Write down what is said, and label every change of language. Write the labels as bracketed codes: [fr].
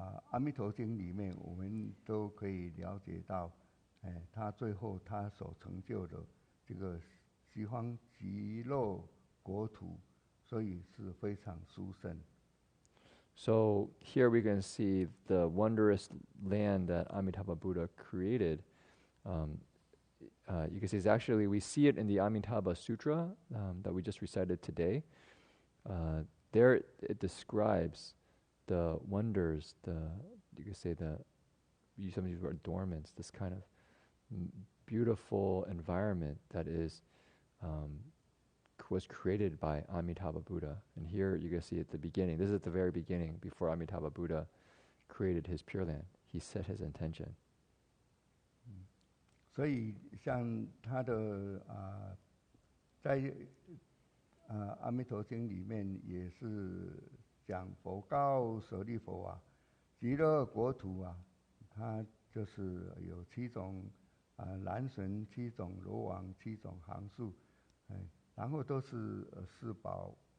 [zh] 阿弥陀经里面我们都可以了解到，他最后他所成就的这个西方极乐国土，所以是非常殊胜。 [en] So here we can see the wondrous land that Amitabha Buddha created. You can see it's actually, we see it in the Amitabha Sutra that we just recited today. There it describes the wonders, you could say some of these were adornments, this kind of beautiful environment that was created by Amitabha Buddha. And here you can see at the beginning, this is at the very beginning, before Amitabha Buddha created his Pure Land. He set his intention. [zh] 所以像他的在阿弥陀经里面也是讲佛告舍利佛极乐国土它就是有7种蓝神、7种罗网、7种行树，然后都是四宝